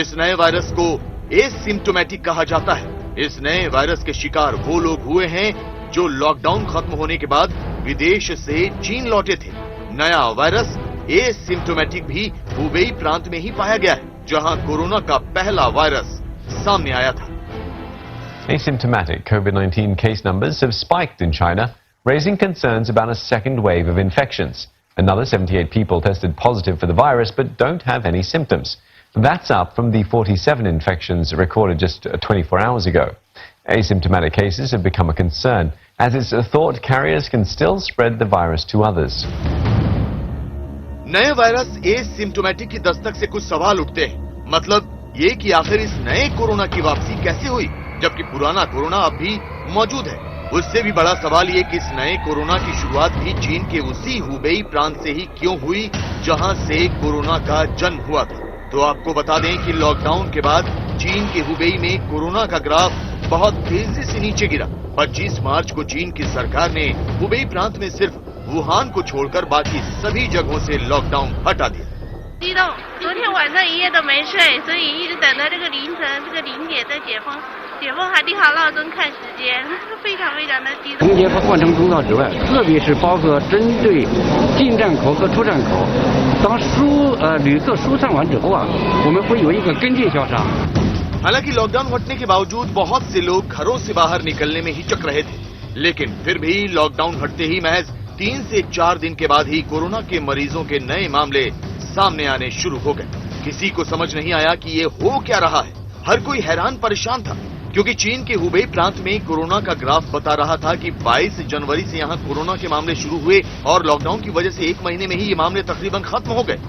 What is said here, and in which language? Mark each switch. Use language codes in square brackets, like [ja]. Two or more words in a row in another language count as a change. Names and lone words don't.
[hi] इस नए वायरस को एसिम्प्टोमेटिक कहा जाता है। इस नए वायरस के शिकार वो लोग हुए हैं जो लॉकडाउन खत्म होने के बाद विदेश से चीन लौटे थे। नया वायरस एसिम्प्टोमेटिक भी हुबेई प्रांत में ही पाया गया है, जहां कोरोना का पहला वायरस सामने आया था। [en] Asymptomatic COVID-19 case numbers have spiked in China, raising concerns about a second wave of infections. Another 78 people tested positive for the virus but don't have any symptoms. That's up from the 47 infections recorded just 24 hours ago. Asymptomatic cases have become a concern, as it's thought carriers can still spread the virus to others. [hi] नए वायरस एसिम्प्टोमेटिक की दस्तक से कुछ सवाल उठते हैं। मतलब ये कि आखिर इस नए कोरोना की वापसी कैसे हुई, जबकि पुराना कोरोना अब भी मौजूद है। उससे भी बड़ा सवाल ये कि इस नए कोरोना की शुरुआत भी चीन के उसी हुबेई प्रांत से ही क्यों हुई, जहां से कोरोना का जन्म हुआ था। तो आपको बता दें कि लॉकडाउन के बाद चीन के हुबेई में कोरोना का ग्राफ बहुत तेजी से नीचे गिरा। 25 मार्च को चीन की सरकार ने हुबेई प्रांत में सिर्फ वुहान को छोड़कर बाकी सभी जगहों से लॉकडाउन हटा दिया। [zh] 激动，昨天晚上一夜都没睡，所以一直等到这个凌晨这个0点再解封。解封还定好闹钟看时间，非常的激动。同节和换乘通道之外，特别是包括针对进站口和出站口，当旅客疏散完之后啊，我们会有一个跟进校查。 [hi] हालांकि लॉकडाउन हटने के बावजूद बहुत से लोग घरों से बाहर निकलने में हिचक रहे थे, लेकिन फिर भी लॉकडाउन हटते ही महज 3 से 4 दिन के बाद ही कोरोना के मरीजों के नए मामले सामने आने शुरू हो गए। किसी को समझ नहीं आया कि ये हो क्या रहा है। हर कोई हैरान परेशान था, क्योंकि चीन के हुबेई प्रांत में कोरोना का ग्राफ बता रहा था कि 22 जनवरी से यहाँ कोरोना के मामले शुरू हुए और लॉकडाउन की वजह से 1 महीने में ही ये मामले तकरीबन खत्म हो गए।